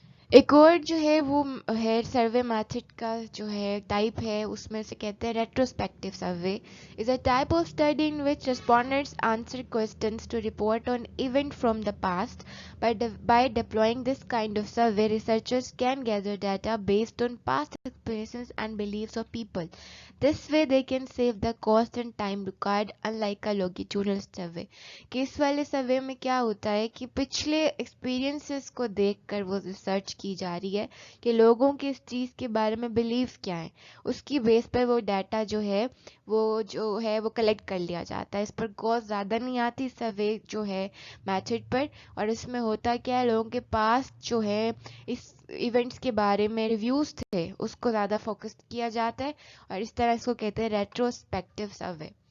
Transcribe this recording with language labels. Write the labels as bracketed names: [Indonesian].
[Urdu] ایک اور جو ہے وہ ہے سروے میتھڈ کا جو ہے ٹائپ ہے، اس میں سے کہتے ہیں [English] Retrospective survey is a type of study in which respondents answer questions to report on event from the past. By deploying this kind of survey, researchers can gather data based on past experiences and beliefs of people. This way they can save the cost and time required, unlike a longitudinal survey. [Urdu] کہ اس والے survey میں کیا ہوتا ہے کہ پچھلے experiences کو دیکھ کر وہ ریسرچ کی جا رہی ہے کہ لوگوں کے اس چیز کے بارے میں بلیوز کیا ہیں، اس کی بیس پر وہ ڈیٹا جو ہے وہ کلیکٹ کر لیا جاتا ہے. اس پر کوسٹ زیادہ نہیں آتی سروے جو ہے میتھڈ پر، اور اس میں ہوتا کیا ہے، لوگوں کے پاس جو ہے اس ایونٹس کے بارے میں ریویوز تھے اس کو زیادہ فوکس کیا جاتا ہے، اور اس طرح اس کو کہتے ہیں ریٹروسپیکٹیو سروے.